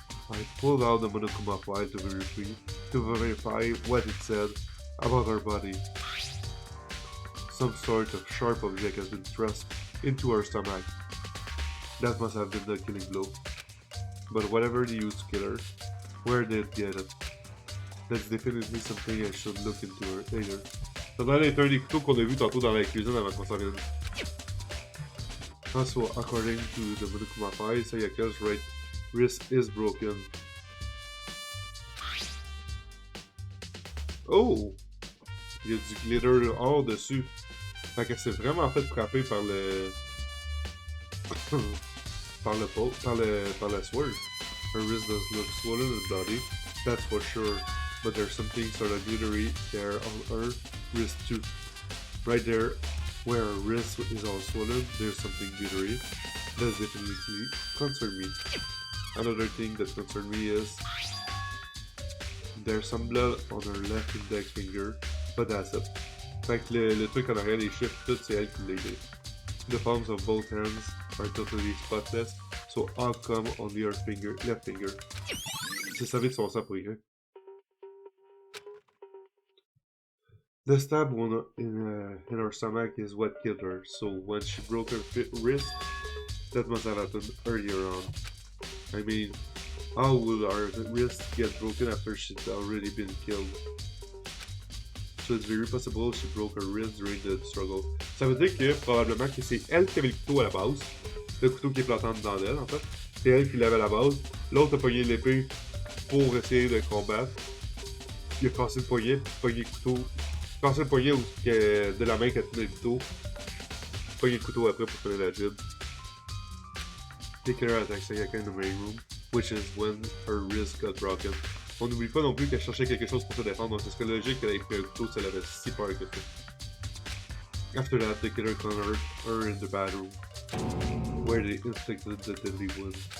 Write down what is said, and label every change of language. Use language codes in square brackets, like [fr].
[en] I pulled out the Monokuma file to verify what it said about her body. Some sort of sharp object has been thrust into her stomach. That must have been the killing blow. But whatever they used to kill her, where did they get it? That's definitely something I should look into later. [fr] Ça doit être un des couteaux qu'on a vu tantôt dans la cuisine avant qu'on s'en vienne. [en] Also, according to the Monokuma file, Sayaka's right wrist is broken. Oh! [fr] Il y a du glitter or dessus. Fait qu'elle s'est vraiment fait frapper par le... par le sword. [en] Her wrist does look swollen and bloody, that's for sure. But there's something sort of glittery there on her wrist too. Right there, where her wrist is all swollen, there's something glittery. That definitely concerned me. Another thing that concerned me is there's some blood on her left index finger, but that's it. [fr] Fait que le truc en arrière, les chiffres, tout c'est elle qui l'a aidé. [en] The palms of both hands are totally spotless, so how come on the left finger? [fr] C'est sa vie de son sang pour rien. [en] The stab wound in her stomach is what killed her, so when she broke her wrist, that must have happened earlier on. I mean, how would our wrist get broken after she'd already been killed? So it's very possible she broke her wrist during the struggle. [fr] Ça veut dire que probablement que c'est elle qui avait le couteau à la base, le couteau qui est planté dedans d'elle en fait. C'est elle qui l'avait à la base. L'autre a pogné l'épée pour essayer de combattre. Il a cassé le poignet, pogné le couteau. Cassé le poignet de la main qui a tenu le couteau. Pogné le couteau après pour finir la job. [en] The killer attacked Sayaka in the main room, which is when her wrist got broken. [fr] On n'oublie pas non plus qu'elle cherchait quelque chose pour se défendre, donc ce serait logique qu'elle ait pris un couteau si elle avait si peur que ça. [en] After that, the killer cornered her in the bathroom, where they inflicted the deadly wound.